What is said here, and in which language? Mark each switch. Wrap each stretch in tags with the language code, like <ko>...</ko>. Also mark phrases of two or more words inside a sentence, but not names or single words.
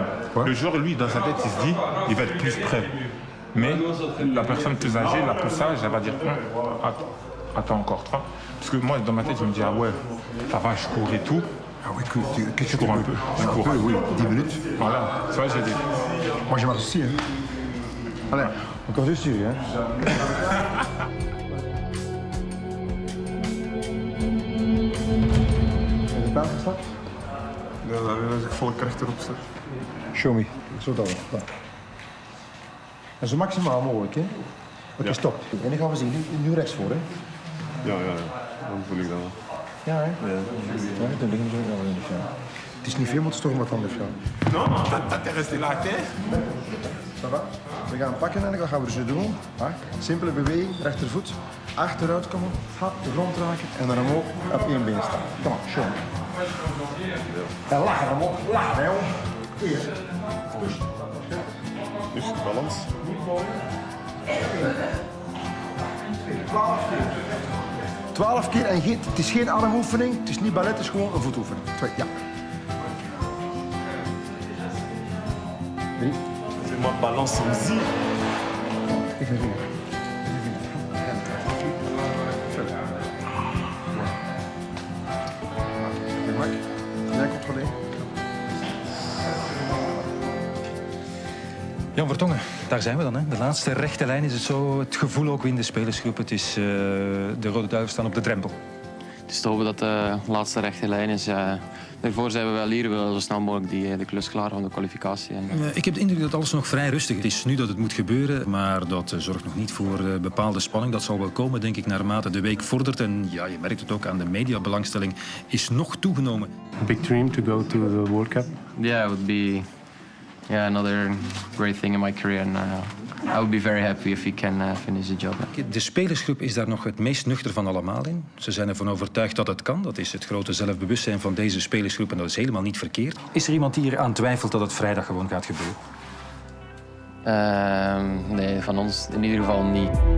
<fr>Le joueur, lui, dans sa tête, il se dit, il va être plus prêt. Mais la personne plus âgée, la plus sage, elle va dire, attends encore 3. Parce que moi, dans ma tête, je me dis, ah ouais, ça va, je cours et tout. Ah oui, qu'est-ce que tu cours un peu. Je cours un peu, oui, 10 minutes. Voilà, ça va, j'ai dit. Moi, je marche aussi, hein. Allez, encore dessus, hein.</fr> <nl>Heb je paard gestapt? Ja, als ik volle kracht erop zet.</nl> <en>Show me.</en> <nl>Zo dan. En zo maximaal mogelijk, hè. Oké, stop. En dan gaan we zien. Nu rechts voor, hè. Ja, dan voel ik dat wel. Ja, hè? Ja, dan liggen we zo wel in de jaar. Het is niet veel, maar het is toch wat anders, ja.</nl> <fr>Non, t'es resté là, hè? Ça va?</fr> <nl>We gaan pakken en dan gaan we dus doen. Simpele beweging, rechtervoet. Achteruit komen, hap, de grond raken en dan omhoog op één been staan. Kom maar, show. En lachen omhoog, lachen, hè, Hier. Push. Dus balans. 12 keer en het is geen armoefening, het is niet ballet, het is gewoon een voetoefening. 2, ja. 3.</nl> <fr>C'est moi balance aussi.</fr> <nl>Ik ben 4. Jij controleren. Jan Vertongen, daar zijn we dan. Hè. De laatste rechte lijn is het zo. Het gevoel ook in de spelersgroep. Het is de Rode Duivels staan op de drempel. Het is te hopen dat de laatste rechte lijn is. Daarvoor zijn we wel hier. We willen zo snel mogelijk de klus klaar van de kwalificatie. Ik heb de indruk dat alles nog vrij rustig is. Het is nu dat het moet gebeuren, maar dat zorgt nog niet voor bepaalde spanning. Dat zal wel komen, denk ik, naarmate de week vordert. En ja, je merkt het ook aan de mediabelangstelling is nog toegenomen.</nl> <en>Big dream to go to the World Cup? Yeah, it would be another great thing in my career. And I would be very happy if we can finish the job.</en> <nl>De spelersgroep is daar nog het meest nuchter van allemaal in. Ze zijn ervan overtuigd dat het kan. Dat is het grote zelfbewustzijn van deze spelersgroep en dat is helemaal niet verkeerd. Is er iemand die hier aan twijfelt dat het vrijdag gewoon gaat gebeuren? Nee, van ons in ieder geval niet.</nl>